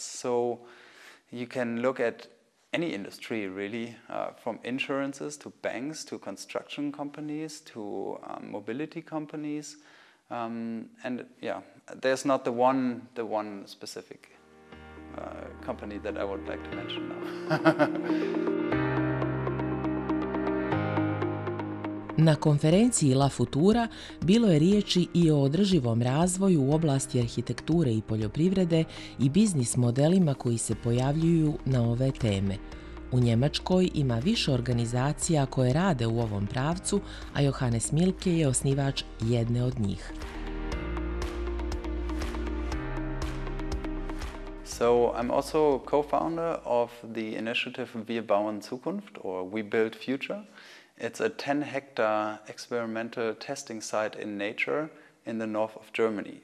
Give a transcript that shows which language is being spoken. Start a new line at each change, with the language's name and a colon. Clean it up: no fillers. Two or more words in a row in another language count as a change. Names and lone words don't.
English: So you can look at any industry, really, from insurances to banks to construction companies to mobility companies. And yeah, there's not the one specific company that I would like to mention now.
Bosnian: Na konferenciji La Futura bilo je riječi i o održivom razvoju u oblasti arhitekture i poljoprivrede i biznis modelima koji se pojavljuju na ove teme. U Njemačkoj ima više organizacija koje rade u ovom pravcu, a Johanas Milke je osnivač jedne od njih.
English: So I'm also co-founder of the initiative Wir bauen Zukunft, or We build future. It's a 10-hectare experimental testing site in nature in the north of Germany.